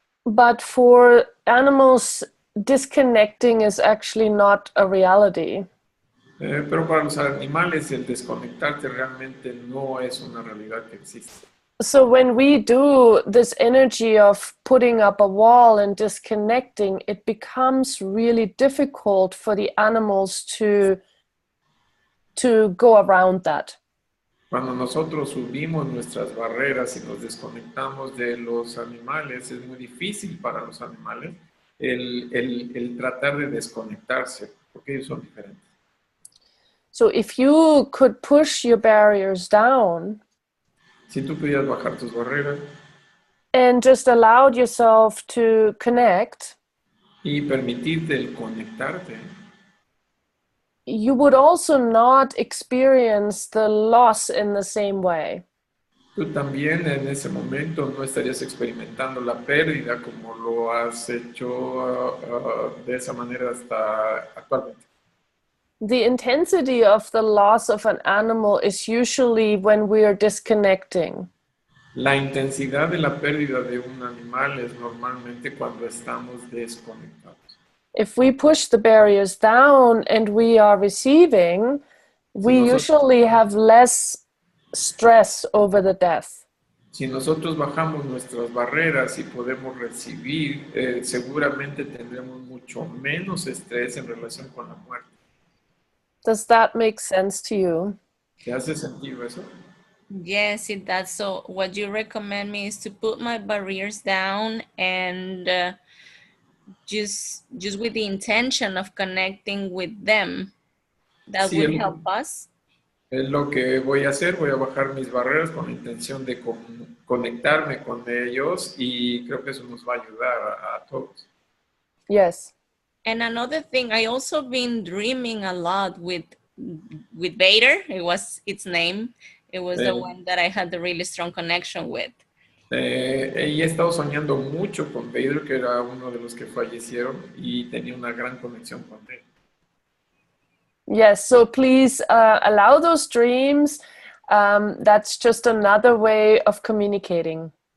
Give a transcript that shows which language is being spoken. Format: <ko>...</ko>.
<en>But for animals, disconnecting is actually not a reality.</en> <es>Pero para los animales el desconectarte realmente no es una realidad que existe.</es> <en>So when we do this energy of putting up a wall and disconnecting, it becomes really difficult for the animals to go around that.</en> <es>Cuando nosotros subimos nuestras barreras y nos desconectamos de los animales, es muy difícil para los animales el tratar de desconectarse, porque ellos son diferentes.</es> <en>So if you could push your barriers down</en> <es>Si tú pudieras bajar tus barreras</es> <en>and just allowed yourself to connect,</en> <es>y permitirte el conectarte,</es> <en>you would also not experience the loss in the same way.</en> <es>tú también en ese momento no estarías experimentando la pérdida como lo has hecho de esa manera hasta actualmente.</es> <en>The intensity of the loss of an animal is usually when we are disconnecting.</en> <es>La intensidad de la pérdida de un animal es normalmente cuando estamos desconectados.</es> <en>If we push the barriers down and we are receiving, we usually have less stress over the death.</en> <es>Si nosotros bajamos nuestras barreras y podemos recibir, seguramente tendremos mucho menos estrés en relación con la muerte.</es> <en>Does that make sense to you?</en> <es>¿Te hace sentido eso?</es> <en>Yes, it does. So what you recommend me is to put my barriers down and just with the intention of connecting with them. That</en> <es>Sí,</es> <en>would help us.</en> <es>Es lo que voy a hacer, voy a bajar mis barreras con la intención de conectarme con ellos y creo que eso nos va a ayudar a todos.</es> <en>Yes. And another thing, I also been dreaming a lot with Vader. It was its name. It was the one that I had a really strong connection with.</en> <es>Y he estado soñando mucho con Vader, que era uno de los que fallecieron y tenía una gran conexión con él.</es> <en>Yes, so please allow those dreams. That's just another way of communicating.</en>